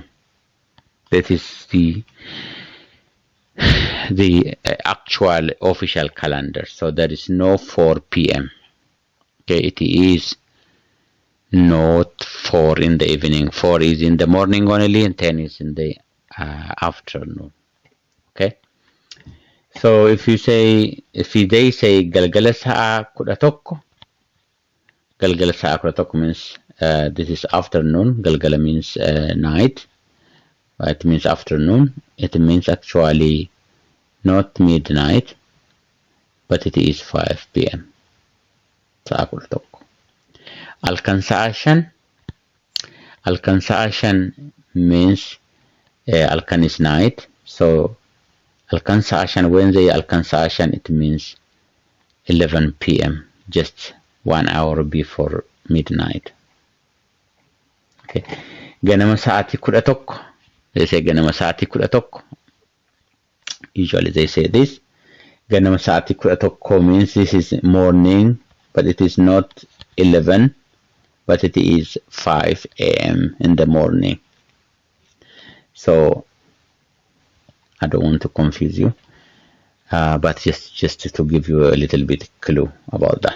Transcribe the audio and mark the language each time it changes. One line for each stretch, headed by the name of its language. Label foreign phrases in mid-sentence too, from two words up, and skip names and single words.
English: That is the actual official calendar. So there is no 4 p.m. Okay, it is not 4 in the evening. 4 is in the morning only, and 10 is in the afternoon. Okay. So if they say
Oromo: galgala sa'a kudha tokko, galgala sa'a kudha tokko
English: means this is afternoon. Galgala means night. It means afternoon. It means actually not midnight, but it is 5 p.m.
Oromo: Sa'a kudha tokko. Halkan sa'a shan. Halkan sa'a shan
English: means halkan is night.
Oromo: So halkan sa'a shan,
English: when they
Oromo: halkan sa'a shan,
English: it means 11 p.m. just 1 hour before midnight. Okay.
Oromo: Ganama sa'ati kudha tokko.
English: They say
Oromo: ganama sa'ati kudha tokko.
English: Usually they say this.
Oromo: Ganama sa'ati kudha tokko
English: means this is morning, but it is not 11, but it is 5 a.m. in the morning. So I don't want to confuse you, but just to give you a little bit clue about that.